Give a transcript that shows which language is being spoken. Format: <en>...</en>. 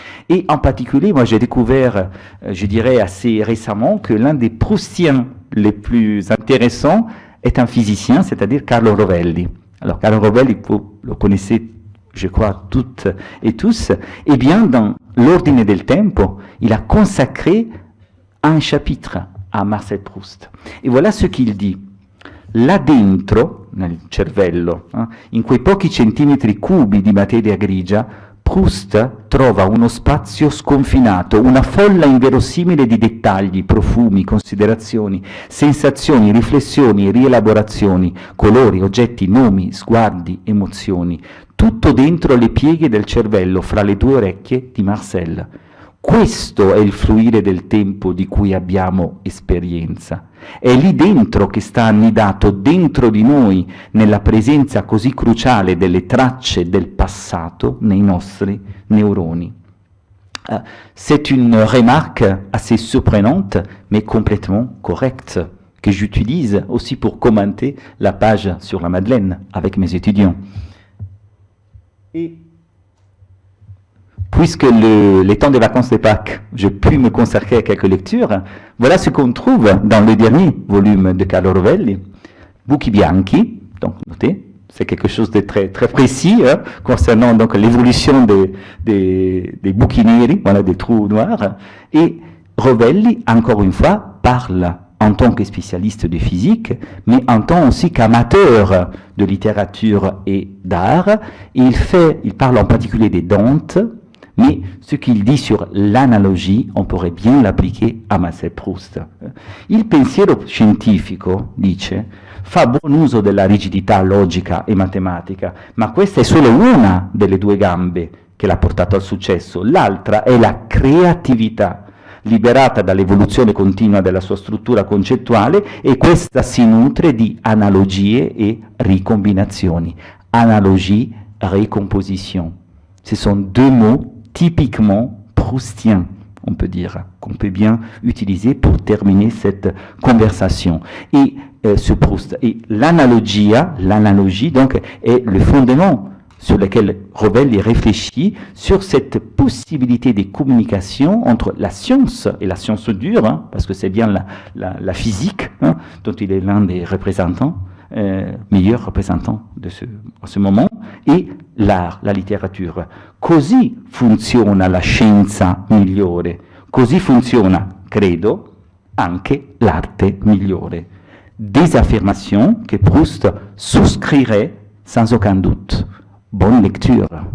<fr>Et en particulier, moi j'ai découvert, je dirais assez récemment, que l'un des Proustiens les plus intéressants est un physicien, c'est-à-dire Carlo Rovelli. Alors Carlo Rovelli, vous le connaissez, je crois, toutes et tous. Eh bien, dans l'Ordine del Tempo, il a consacré un chapitre à Marcel Proust. Et voilà ce qu'il dit.</fr> <it>Là dentro, nel cervello, in quei pochi centimetri cubi di materia grigia, Proust trova uno spazio sconfinato, una folla inverosimile di dettagli, profumi, considerazioni, sensazioni, riflessioni, rielaborazioni, colori, oggetti, nomi, sguardi, emozioni, tutto dentro le pieghe del cervello, fra le due orecchie di Marcel. Questo è il fluire del tempo di cui abbiamo esperienza. È lì dentro che sta annidato, dentro di noi, nella presenza così cruciale delle tracce del passato nei nostri neuroni.</it> <fr>C'est une remarque assez surprenante, mais complètement correcte, que j'utilise aussi pour commenter la page sur la Madeleine avec mes étudiants. Et puisque les temps des vacances de Pâques, je puis me consacrer à quelques lectures, voilà ce qu'on trouve dans le dernier volume de Carlo Rovelli, Buchi Bianchi, donc notez, c'est quelque chose de très, très précis concernant donc l'évolution des bouquets neri, voilà, des trous noirs, et Rovelli, encore une fois, parle en tant que spécialiste de physique, mais en tant aussi qu'amateur de littérature et d'art. Il parle en particulier des Dantes, mais ce qu'il dit sur l'analogie, on pourrait bien l'appliquer a Marcel Proust.</fr> <it>Il pensiero scientifico, dice, fa buon uso della rigidità logica e matematica, ma questa è solo una delle due gambe che l'ha portato al successo. L'altra è la creatività, liberata dall'evoluzione continua della sua struttura concettuale, e questa si nutre di analogie e ricombinazioni.</it> <fr>Analogie, récomposition. Ce sont deux mots typiquement proustiens, on peut dire, qu'on peut bien utiliser pour terminer cette conversation. Et ce Proust, et l'analogie donc est le fondement sur lequel Rovelli réfléchit sur cette possibilité de communication entre la science et la science dure, parce que c'est bien la physique dont il est l'un des représentants, meilleurs représentants de ce moment, et l'art, la letteratura.</fr> <it>Così funziona la scienza migliore, così funziona, credo, anche l'arte migliore.</it> <fr>Des affirmations que Proust souscrirait sans aucun doute. Bonne lecture.</fr>